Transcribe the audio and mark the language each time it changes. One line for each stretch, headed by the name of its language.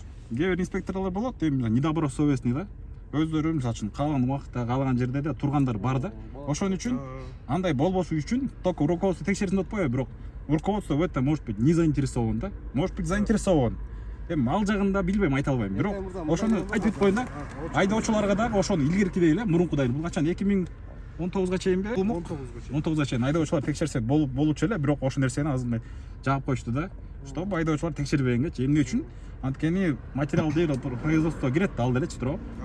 Kyrgyz: Кээ бир инспекторлор болот, эми недобросовестный да. Өздөрү мисалы үчүн каалаган убакытта, каалаган жерде да тургандар бар да. Ошон үчүн андай болбошу үчүн только руководство текшерсин деп атпайбы, бирок
Russian: руководство в этом может быть не заинтересован
Kyrgyz: да.
Russian: Может быть заинтересован.
Kyrgyz: Эми ал жагында билбейм, айта албайм. Бирок ошону айтып коеюн да. Айдоочуларга дагы ошону илгеркидей эле мурункудай. Бул качан 2019га чейинби? 19га чейин айдоочулар текшерсе болчу эле, бирок ошол нерсени азыр жаап коюшту да. Чтобы айдоочулар текшербегенге, эмне үчүн? Анткени материал дело производствого кирет да, ал делечи, туурабы?